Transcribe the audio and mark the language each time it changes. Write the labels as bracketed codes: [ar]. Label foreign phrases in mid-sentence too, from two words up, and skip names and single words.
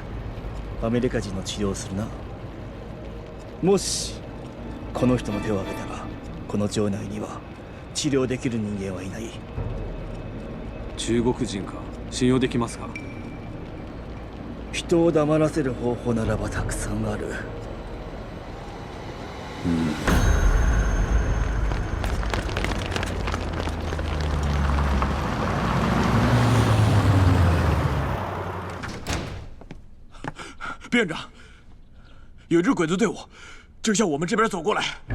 [ja] 人に会いに行く。アメリカ人の治療をするな。 もしこの人の手を挙げたらこの城内には治療できる人間はいない。中国人か、信用できますか？人を黙らせる方法ならばたくさんある。 [zh] 别院长，有一支鬼子队伍正向我们这边走过来。